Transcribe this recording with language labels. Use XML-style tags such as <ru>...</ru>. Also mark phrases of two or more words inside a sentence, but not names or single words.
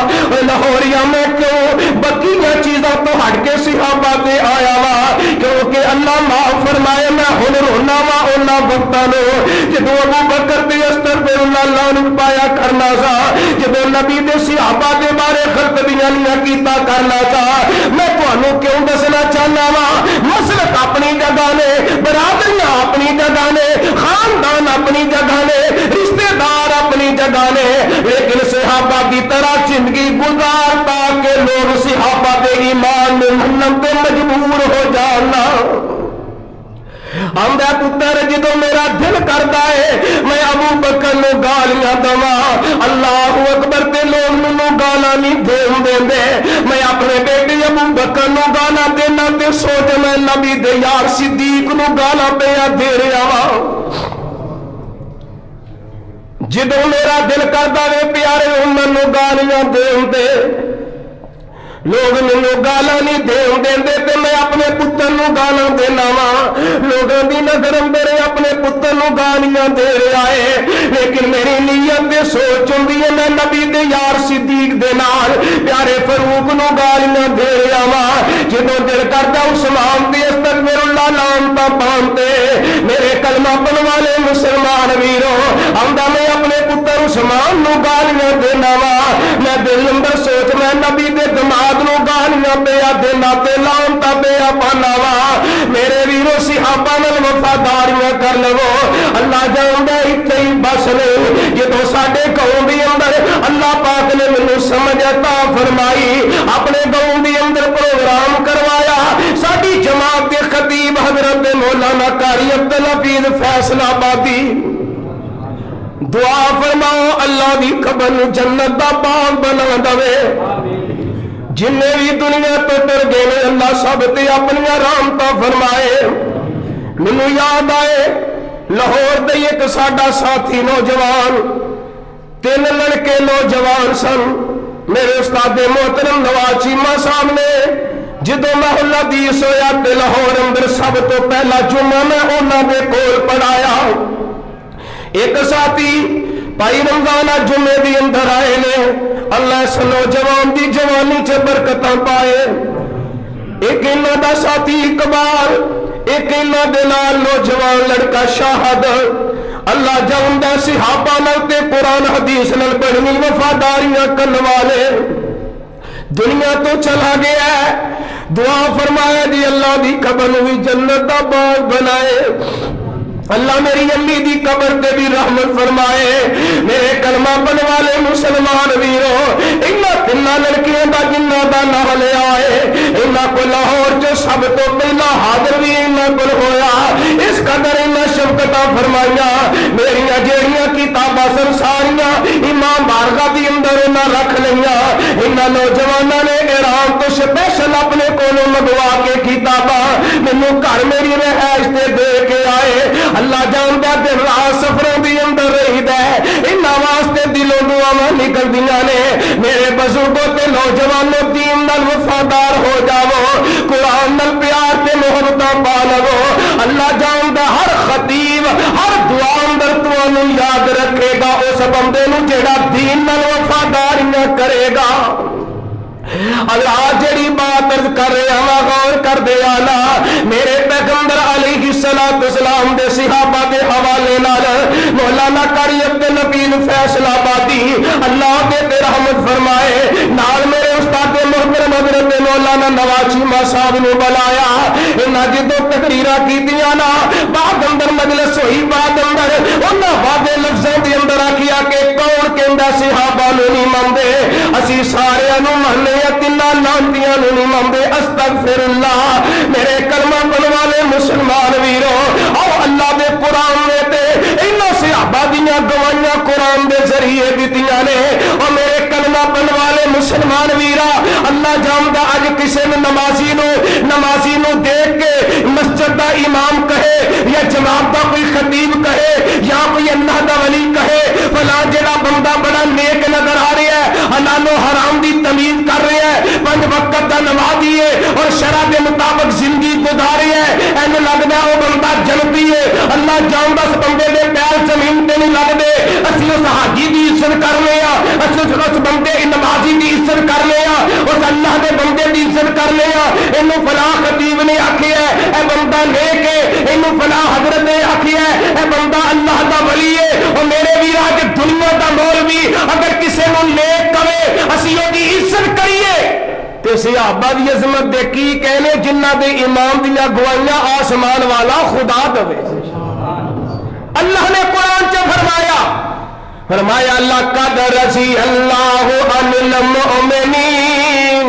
<pa>او لاہوریا میں کیوں بقیہ چیزاں تو ہٹ کے صحابہ تے آیا وا کیونکہ اللہ فرمائے میں ہن رونا وا انہاں وقتاں نو جدوں ابو بکر تے</pa> <ar>استغفر اللہ</ar> <pa>لعنت پایا کرنا سا جدوں نبی دے صحابہ دے بارے خرطبیاں کیتا کرنا سا میں تانوں کیوں دسنا چاہنا وا مسلک اپنی جگہ نے برادریاں اپنی جگہ نے خاندان اپنی جگہ نے رشتہ دار اپنی جگہ نے لیکن صحابہ</pa> <ur>کی طرح زندگی گزار تاکہ لوگ</ur> <pa>صحابہ دے ایمان میں منن تے مجبور ہو جانا ہمدا پتر جدوں میرا دل کردا ہے میں ابو بکر نو گالیاں دواں</pa> <ar>اللہ اکبر</ar> <pa>تے لوگ مینوں گالاں نہیں دین دیندے میں اپنے بیٹے ابو بکر نو گالاں دینا تے سوچ میں نبی دے یار صدیق نو گالاں پیا دے رہا وا جدوں میرا دل کردا وے پیارے انہاں نو گالیاں دین دے لوگ مینوں گالاں نہیں دین دیندے تے میں اپنے پتر نو گالاں دینا وا لوگاں دی نظر اندر اپنے پتر نو گالیاں دے رہا ہے لیکن میری نیت تے سوچ ہوندی ہے میں نبی دے یار صدیق دے نال پیارے فاروق نو گالیاں دے رہا وا جدوں دل کردا عثمان تے</pa> <ar>استغفر اللہ</ar> <pa>لعنت پاونتے میرے کلمہ پڑھن والے مسلمان ویرو ہمدا میں اپنے پتر عثمان نو گالیاں دینا وا میں دل اندر سوچ میں نبی دے دماغ نو گالیاں پیا دینا تے لعنت پیا پانا وا میرے ویرو صحابہ نال وفاداریاں کر لو اللہ جاندا ایتھے ہی بس نہیں جدوں ساڈے قوم دے اندر اللہ پاک نے مینوں سمجھ عطا فرمائی اپنے قوم دے اندر پروگرام کروایا ساڈی جماعت دے خطیب حضرت مولانا قاری عبدالحفیظ فیصل آبادی دعا فرماؤ اللہ دی قبر جنت دا باغ بنا دے جن بھی دنیا تو ٹر گئے اللہ سب تے اپنی رحمتاں فرمائے مینوں یاد آئے لاہور دے ایک ساڈا ساتھی نوجوان 3 لڑکے نوجوان سن میرے استاد محترم نواز چیمہ صاحب نے جدوں محل حدیث ہویا تے لاہور اندر سب تو پہلا جمعہ میں انہاں دے کول پڑھایا ایک ساتھی بھائی رمضان جمعے دی اندر آئے نے اللہ اس نوجوان دی جوانی چ برکتاں پائے ایک انہاں دا ساتھی اقبال ایک انہاں دے نال نوجوان لڑکا شاہد اللہ جاندا صحابہ نال تے قرآن حدیث نال بڑی وفاداریاں کرن والے دنیا تو چلا گیا ہے. دعا فرمایا جی اللہ دی قبر بھی جنت دا باغ بنائے. اللہ میری امی دی قبر تے بھی رحمت فرمائے. میرے کلمہ پڑھنے والے مسلمان ویرو انہاں تنہاں لڑکیاں دا جنہاں دا نام لیا ہے انہاں کو لاہور جو سب تو پہلا حاضر بھی انہاں کو ہویا. اس قدر انہاں شفقتاں فرمائیاں میریاں جیڑیاں کتاباں سن ساریاں امام بارگاہ دی اندر انہاں رکھ لئیاں. انہاں نوجواناں نے ایران تو سپیشل اپنے کولوں منگوا کے کتاباں مینوں گھر میری رہائش تے دے کے آئے. اللہ جاندا دن رات سفروں دی اندر رہیدا ہے انہاں واسطے دلوں دعاواں نکلدیاں نے. میرے بزرگوں تے نوجوانوں دین نال وفادار ہو جاؤ قرآن نال پیار تے محبتاں پا لو. اللہ جاندا ہر خطیب ہر دعا اندر تانوں یاد رکھے گا اس بندے نوں جیڑا دین نال وفاداریاں کرے گا. اللہ جڑی بات عرض کر رہا ہاں غور کر دے آنا میرے پیغمبر</pa> <ar>علیہ الصلوۃ والسلام</ar> <pa>دے صحابہ دے حوالے نال مولانا قاری عبد النبیل فیصل آبادی اللہ دے رحمت فرمائے نال میرے استاد محترم حضرت مولانا نواز چیمہ صاحب نے بلایا. انہاں جدوں تقریراں کیتیاں نا بعد اندر مجلس ہوئی بعد اندر انہاں وعدے لفظاں دے اندر آکھیا کہ کون کہندا صحابہ نوں نہیں مندے اسی سارے نوں مننے تنا لانتیاں نہیں مندے.</pa> <ar>استغفر اللہ.</ar> <pa>میرے کلمہ پڑھن والے مسلمان ویرو او اللہ دے قرآن نے تے انہاں صحابہ دیاں گواہیاں قرآن دے ذریعے دتیاں نے. او میرے کلمہ پڑھن والے مسلمان ویرا اللہ جاندا اج کسے نمازی نو دیکھ کے مسجد دا امام کہے یا جماعت دا کوئی خطیب کہے یا کوئی اللہ دا ولی کہے فلاں جڑا بندہ بڑا نیک نظر آ رہا ہے حلال و حرام دی تمیز کر رہا ہے 5 وقت دا نمازی ہے</pa> <ur>اور شرع کے مطابق</ur> <pa>زندگی گزاری ہے اینو لگدا او بندہ جنتی ہے. اللہ جاندا اس بندے دے پیر زمین تے نہیں لگدے. اسی اس حاجی دی عزت کرنے آ اسی اس بندے نمازی دی عزت کرنے آ اس اللہ دے بندے دی عزت کرنے آ. اینو فلاں خطیب نے آکھیا ہے اے بندہ نیک ہے اینو فلاں حضرت نے آکھیا ہے اے بندہ اللہ دا ولی ہے. او میرے ویرا کہ دنیا دا مولوی اگر کسے نوں نیک کہے اسی او دی عزت کریے تے صحابہ دی عظمت دے کی کہنے جنہ دے امام دیاں گواہیاں آسمان والا خدا دے. اللہ نے قرآن چ فرمایا</pa> <ar>لقد رضی اللہ عن المؤمنین.</ar>